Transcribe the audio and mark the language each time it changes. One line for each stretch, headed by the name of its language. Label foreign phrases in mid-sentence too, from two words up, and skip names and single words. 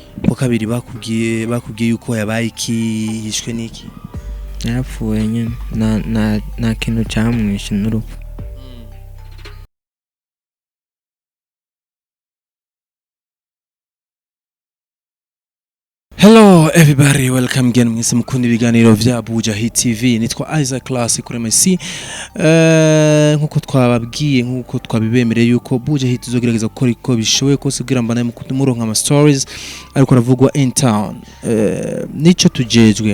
Rundi: ko kabiri bakubwiye yuko yabaye iki yishwe niki yarapfuye nyine nta kintu cyamwishe n'urupfu.
English: Hello everybody, welcome again
Rundi: mwese mukunda ibiganiro vya Buja Hit TV. Nitwa Isaac Classic kuri MC. Nkuko twababwiye nkuko twabibemereye yuko Buja Hit tuzogerageza gukora iko bishoboye kose kugira mbana muronka ama stories ariko ravugwa
English: in town.
Rundi: Nico tujejwe.